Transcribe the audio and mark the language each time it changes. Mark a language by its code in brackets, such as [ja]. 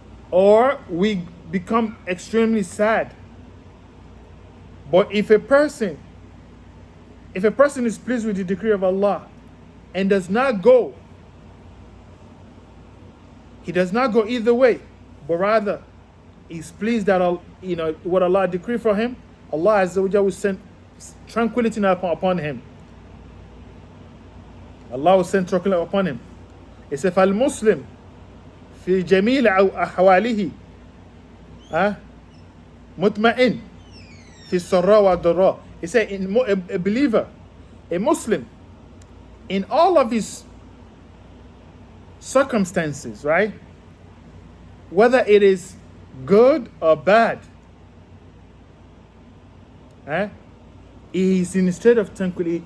[en] Or we become extremely sad. But if a person is pleased with the decree of Allah and does not go, he does not go either way, but rather is pleased that what Allah decreed for him, Allah Azza wa Jalla will send tranquility upon him. Allah will send tranquility upon him. It says, [ar] فَالْمُسْلِمْ فِي جَمِيلِ أَحْوَالِهِ مُطْمَئِنْ فِي السَّرَّاءِ وَالضَّرَّاءِ. [en] It says, a believer, a Muslim, in all of his circumstances, right? Whether it is good or bad, he is in a state of tranquility.